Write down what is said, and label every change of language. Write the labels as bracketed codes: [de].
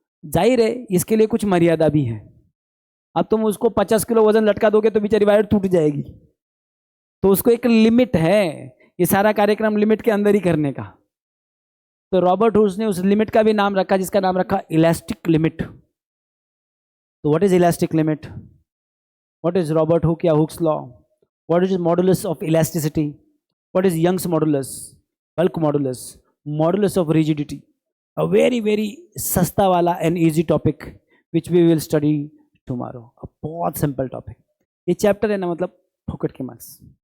[hi] जाहिर है इसके लिए कुछ मर्यादा भी है. अब तुम उसको 50 किलो वजन लटका दोगे तो बेचारी वायर टूट जाएगी. तो उसको एक लिमिट है. ये सारा कार्यक्रम लिमिट के अंदर ही करने का. तो रॉबर्ट हुक्स ने उस लिमिट का भी नाम रखा जिसका नाम रखा इलास्टिक लिमिट। [en] तो what is elastic limit? What is Robert Hooke या Hooke's law? What is modulus of elasticity? What is Young's modulus, bulk modulus, modulus of rigidity? A very very [hi] सस्ता वाला [en] And easy topic which we will study tomorrow. [hi] अ बहुत simple topic. ये chapter है ना, मतलब फोकट के मार्क्स।